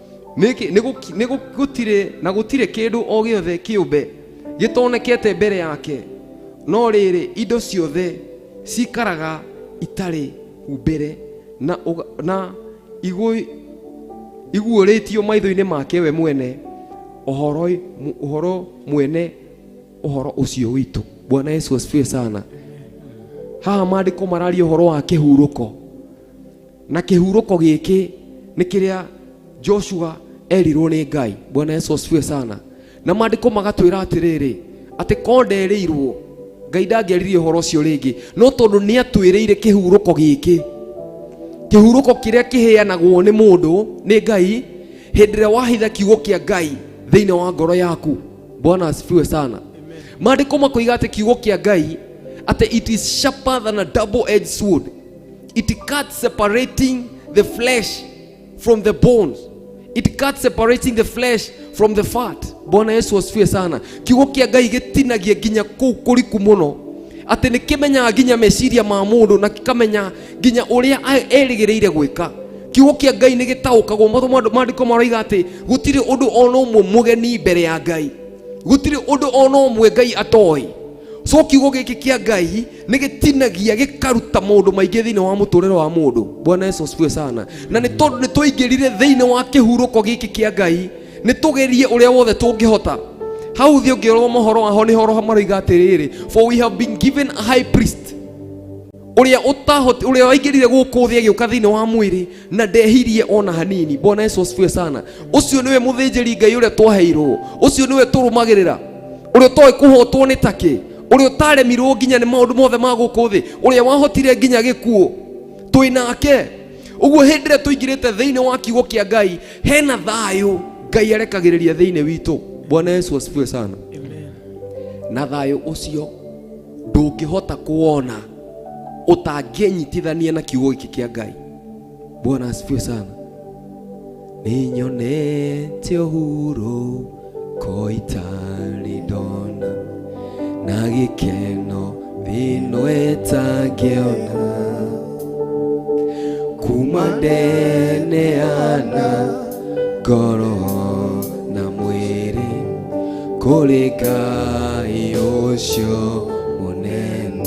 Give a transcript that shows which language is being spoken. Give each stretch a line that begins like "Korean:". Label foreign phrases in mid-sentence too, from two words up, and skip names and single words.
Kikuyu: Gutire kindu o giothe kiumbe gitonekete mbere yake, no riri indo ciothe cikaraga itari humbire na iguuritio maitho-ini make we mwene uhoro mwene uhoro ucio witu.
Swahili: Bwana Yesu asifiwe sana.
Kikuyu: Haha mandiko mararia uhoro wa kihuruko, na kihuruko giki ni kiria Joshua erirwo nĩ Ngai.
Swahili: Bwana Yesu asifiwe sana.
Kikuyu: Na maandĩko magatwĩra atĩrĩrĩ atĩ kondereirwo Ngai ndangĩaririe ũhoro ũcio rĩngĩ, no tondũ nĩ atwĩrĩire kĩhurũko gĩkĩ, kĩhurũko kĩrĩa kĩheanagwo nĩ mũndũ nĩ Ngai hĩndĩ ĩrĩa wahitha kiugo kĩa Ngai thĩinĩ wa ngoro yaku.
Swahili: Bwana asifiwe sana.
Kikuyu: Maandĩko makoiga atĩ kiugo kĩa Ngai atĩ
English: it is sharper than a double-edged sword. It cuts separating the flesh from the bones. It cuts separating the flesh from the fat.
Swahili: Bwana Yesu asifiwe sana.
Kikuyu: Kiugo kĩa Ngai gĩtinagia nginya kũu kũriku mũno, atĩ nĩ kĩmenyaga nginya meciria ma mũndũ na kĩkamenya nginya ũrĩa erĩgĩrĩire gwĩka. Kiugo kĩa Ngai nĩ gĩtaũkagwo. Maandĩko maroiga atĩ gũtirĩ ũndũ ona ũmwe mũgeni mbere ya Ngai, gũtirĩ ũndũ ona ũmwe Ngai atoĩ. So kiugo gĩkĩ kĩa Ngai nĩ gĩtinagia gĩkaruta maũndũ maingĩ thĩinĩ wa mũtũrĩre wa mũndũ.
Swahili: Bwana Yesu asifiwe sana.
Kikuyu: Na nĩ tondũ nĩ tũingĩrire thĩinĩ wa kĩhurũko gĩkĩ kĩa Ngai, nĩ tũgerie ũrĩa wothe tũngĩhota. Hau thĩ ũngĩrora mohoro aho nĩ horo maroiga atĩrĩrĩ,
English: for we have been given a high priest,
Kikuyu: ũrĩa waingĩrire gũkũ thĩ agĩũka thĩinĩ wa mwĩrĩ na ndehirie ona hanini.
Swahili: Bwana Yesu asifiwe sana.
Kikuyu: Ũcio nĩwe mũthĩnjĩri Ngai ũrĩa twaheirwo, ũcio nĩwe tũrũmagĩrĩra, ũrĩa ũtoĩ kũhotwo nĩ takĩ, ũrĩa ũtaremirwo nginya nĩ maũndũ mothe ma gũkũ thĩ, ũrĩa wahotire nginya gĩkuũ, twĩ nake. Ũguo hĩndĩ ĩrĩa tũingĩrĩte thĩinĩ wa kiugo kĩa Ngai, hena thayũ Ngai arekagĩrĩria thĩinĩ witũ.
Swahili: Bwana Yesu asifiwe sana.
Kikuyu: Na thayũ ũcio ndũngĩhota kuona ũtangĩnyitithania na kiugo gĩkĩ kĩa Ngai.
Swahili: Bwana asifiwe sana.
Kikuyu: Nĩ nyonete ũhurũko itarĩ ndona, na gĩkeno thĩinĩ itangĩona, kuma ndeneana ngoro na mwĩrĩ kũrĩ Ngai ũcio mũnene.